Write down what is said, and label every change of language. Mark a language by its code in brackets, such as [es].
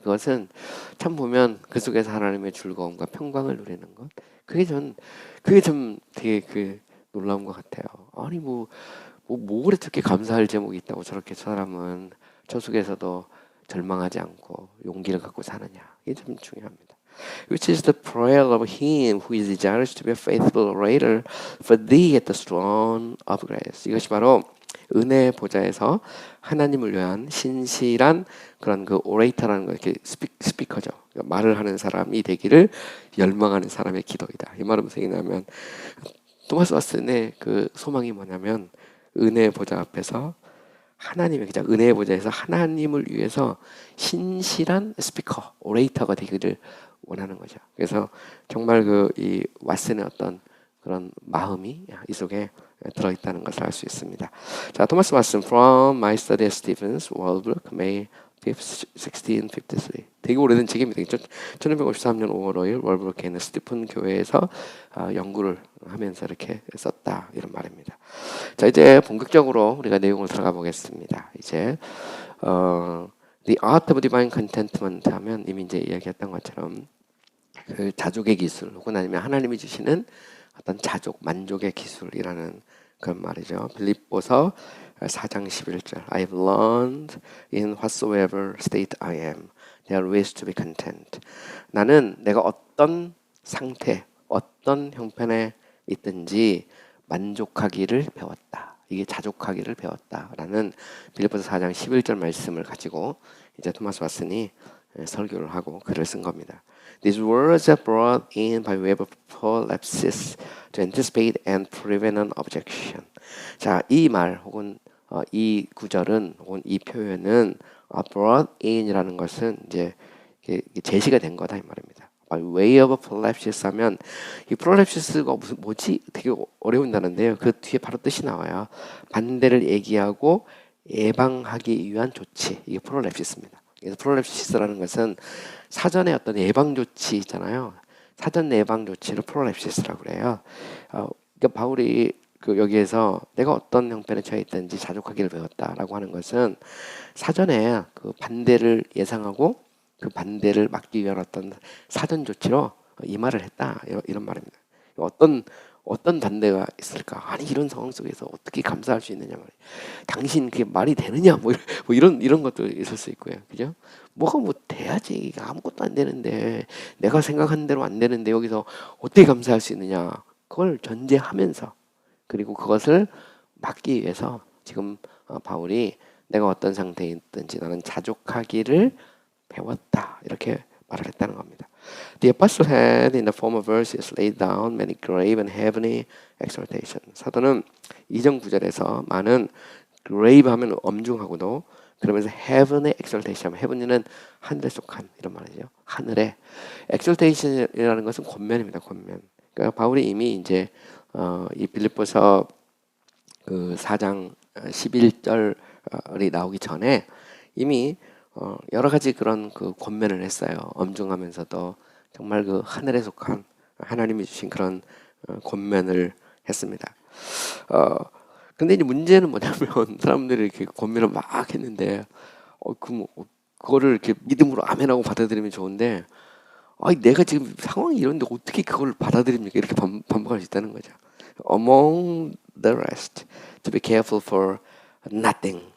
[ko] 그것은 참 보면 그 속에서 하나님의 즐거움과 평강을 누리는 것, 그게 좀 되게 놀라운 것 같아요. 아니 뭐 그래 저렇게 감사할 제목이 있다고 저렇게 사람은 저 속에서도 절망하지 않고 용기를 갖고 사느냐, 이게 좀 중요합니다. [en] Which is the prayer of him who is desirous to be a faithful orator for thee at the throne of grace. [ko] 이것이 바로 은혜의 보좌에서 하나님을 위한 신실한 그런 그 오레이터라는 거, 이렇게 스피커죠. 그러니까 말을 하는 사람이 되기를 열망하는 사람의 기도이다. 이 말은 무슨 얘기냐면 토마스 왓슨의 그 소망이 뭐냐면 은혜의 보좌 앞에서 하나님의 그냥 은혜의 보좌에서 하나님을 위해서 신실한 스피커, 오레이터가 되기를 원하는 거죠. 그래서 정말 이 왓슨의 어떤 그런 마음이 이 속에 들어있다는 것을 알 수 있습니다. [en] 자, 토마스 왓슨 From My Study at Stevens, Walbrook, May 5th, 1653. [ko] 되게 오래된 책입니다. 1953년 5월 5일 월브루크에 있는 스티픈 교회에서 연구를 하면서 이렇게 썼다, 이런 말입니다. 자, 이제 본격적으로 우리가 내용을 들어가 보겠습니다. 이제 The Art of Divine Contentment 하면 이미 이제 이야기했던 것처럼 그 자족의 기술 혹은 아니면 하나님이 주시는 어떤 자족, 만족의 기술이라는 그런 말이죠. 빌립보서 4장 11절 [en] I have learned in whatsoever state I am there is to be content. [ko] 나는 내가 어떤 상태, 어떤 형편에 있든지 만족하기를 배웠다. 이게 자족하기를 배웠다라는 빌립보서 4장 11절 말씀을 가지고 이제 토마스 왓슨이 설교를 하고 글을 쓴 겁니다. [en] These words are brought in by way of prolepsis to anticipate and prevent an objection. [ko] 자, 이 말 혹은 이 구절은 혹은 이 표현은 [en] brought in [ko] 이라는 것은 이제 제시가 된 거다 이 말입니다. [en] By way of prolepsis [ko] 하면 이 prolepsis가 뭐지? 되게 어려운 단어인데요. 그 뒤에 바로 뜻이 나와요. 반대를 얘기하고 예방하기 위한 조치. 이게 prolepsis입니다. 그래서 프롤랩시스라는 것은 사전에 어떤 예방 조치 있잖아요. 사전 예방 조치를 프롤랩시스라고 그래요. 그러니까 바울이 그 여기에서 내가 어떤 형편에 처해 있든지 자족하기를 배웠다라고 하는 것은 사전에 그 반대를 예상하고 그 반대를 막기 위한 어떤 사전 조치로 이 말을 했다 이런 말입니다. 어떤 반대가 있을까? 아니 이런 상황 속에서 어떻게 감사할 수 있느냐 말이에요. 당신 그게 말이 되느냐 뭐 이런 것도 있을 수 있고요, 그죠? 뭐가 뭐 돼야지 아무것도 안 되는데 내가 생각한 대로 안 되는데 여기서 어떻게 감사할 수 있느냐? 그걸 전제하면서 그리고 그것을 막기 위해서 지금 바울이 내가 어떤 상태에 있든지 나는 자족하기를 배웠다 이렇게 말을 했다는 겁니다. [en] The apostle had in the former verses laid down many grave and heavenly exhortation. [ko] 사도는 이전 구절에서 많은 grave 하면 엄중하고도 그러면서 [en] heavenly exaltation, [ko] heavenly는 하늘에 속한 이런 말이죠. 하늘에 exaltation이라는 것은 권면입니다. 권면. 그러니까 바울이 이미 이제 이 빌립보서 그 4장 11절이 나오기 전에 이미 여러 가지 그런 그 권면을 했어요. 엄중하면서도 정말 그 하늘에 속한 하나님이 주신 그런 권면을 했습니다. 근데 이제 문제는 뭐냐면 사람들이 이렇게 권면을 막 했는데 그거를 이렇게 믿음으로 아멘하고 받아들이면 좋은데 아니 내가 지금 상황이 이런데 어떻게 그걸 받아들입니까? 이렇게 반복할 수 있다는 거죠. [en] Among the rest, to be careful for nothing.